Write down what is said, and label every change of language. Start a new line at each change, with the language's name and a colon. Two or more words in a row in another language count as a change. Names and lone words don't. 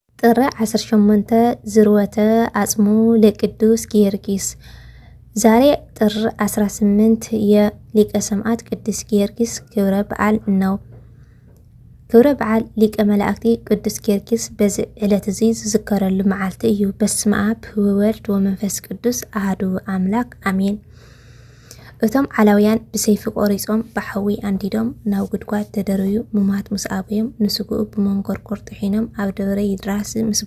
Amharic: ጥር 18 ዝርወተ አጽሙ ለቅዱስ ጊዮርጊስ። ዛሬ ጥር 18 የሊቀ ሰማዕት ቅዱስ ጊዮርጊስ ክብረ በዓል ነው።
Tigrinya: ክብረ በዓል ሊቀ መላእክቲ ቅዱስ ጊዮርጊስ በዚህ ዕለት እዚ ዝዝከረሉ መዓልቲ እዩ።
Geez: በስመ አብ ወወልድ ወመንፈስ ቅዱስ አሐዱ አምላክ አሜን።
Tigrinya: እቶም ዓላውያን ብሰይፊ ቆሪጾም ብሓዊ አንዲዶም ናብ ጉድጓድ ተደረዩ ሙማት ምስ አብዮም ንስግኡ ብመንኮርኮር ጥሒኖም ኣብ ደብረ ይድራስ ምስ